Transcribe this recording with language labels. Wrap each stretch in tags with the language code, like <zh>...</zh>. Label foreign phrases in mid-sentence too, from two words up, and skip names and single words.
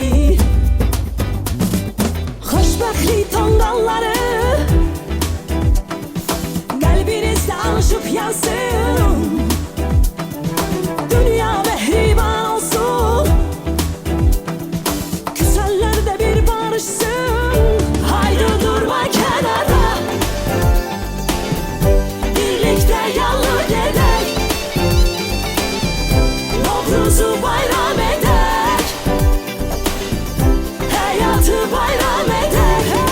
<az>Xoşbəxtlik tonqalları qəlbinizdə alışıb yansın, dünya mehriban olsun, küsənlər də bir barışsın.</az> <tr>Haydi durma kenara, birlikte yallı gedek, Novruzu bayram edek, hayatı bayram edek.</tr>